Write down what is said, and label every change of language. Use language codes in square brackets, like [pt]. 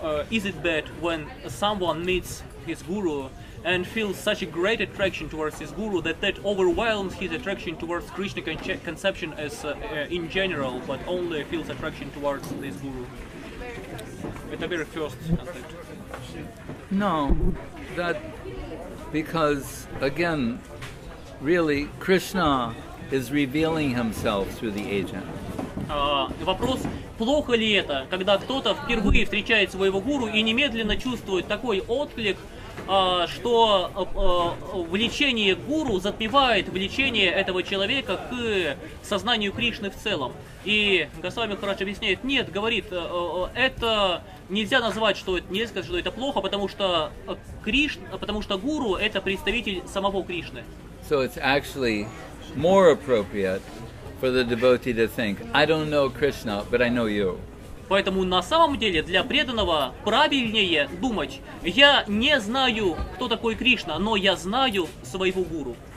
[en] Is it bad when someone meets his guru and feels such a great attraction towards his guru that overwhelms his attraction towards Krishna conception as in general, but only feels attraction towards this guru? At the very first contact. No, that because again, really, Krishna is revealing himself through the agent. [ru] Вопрос, плохо ли это, когда кто-то впервые встречает своего гуру и немедленно чувствует такой отклик что влечение к гуру затмевает влечение этого человека к сознанию Кришны в целом. И Госвами Махарадж объясняет, нет, говорит, это нельзя назвать, нельзя сказать, что это плохо, потому что гуру это представитель самого Кришны. [en] So it's actually more appropriate for the devotee to think, I don't know Krishna, but I know you. [ru] Поэтому на самом деле для преданного правильнее думать, я не знаю, кто такой Кришна, но я знаю своего гуру.